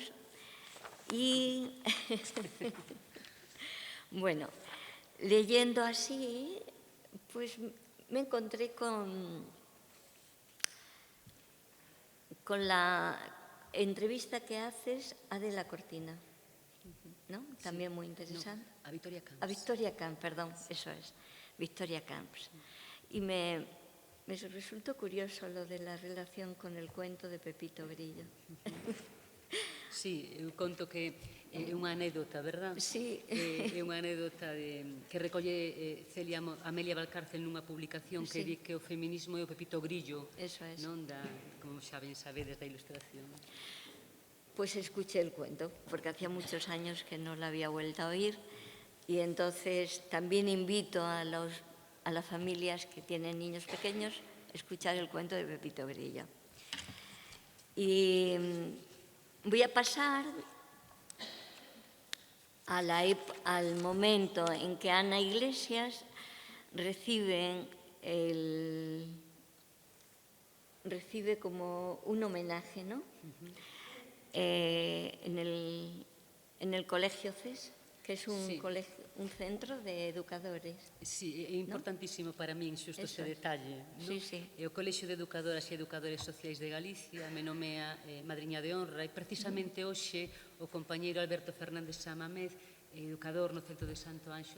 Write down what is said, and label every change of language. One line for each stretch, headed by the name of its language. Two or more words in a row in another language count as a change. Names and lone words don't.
Spanish: Y, bueno, leyendo así, pues me encontré con la entrevista que haces a Adela Cortina, ¿no? También muy interesante. No, a Victoria Camps. A Victoria Camps, perdón, eso es, Victoria Camps. Y me resultó curioso lo de la relación con el cuento de Pepito Grillo.
Galician: Sí, eu conto que é unha anécdota, verdad? Sí. É unha anécdota que recolle Amelia Valcárcel nunha publicación que Sí. di que o feminismo é o Pepito Grillo,
Spanish: Eso es.
Galician: non como xa ben sabedes, da ilustración.
Spanish: Pues escuché el cuento, porque hacía muchos años que no la había vuelto a oír, y entonces también invito a las familias que tienen niños pequeños a escuchar el cuento de Pepito Grillo. Y voy a pasar al momento en que Ana Iglesias recibe como un homenaje, ¿no? En el Colegio CES, que es un centro de educadores.
Galician: Sí, é importantísimo para min xusto ese detalle. Sí, sí. E o Colexio de Educadoras e Educadores Sociais de Galicia me nomea madriña de honra e precisamente hoxe o compañeiro Alberto Fernández Samamez, educador no Centro de Santo Anxo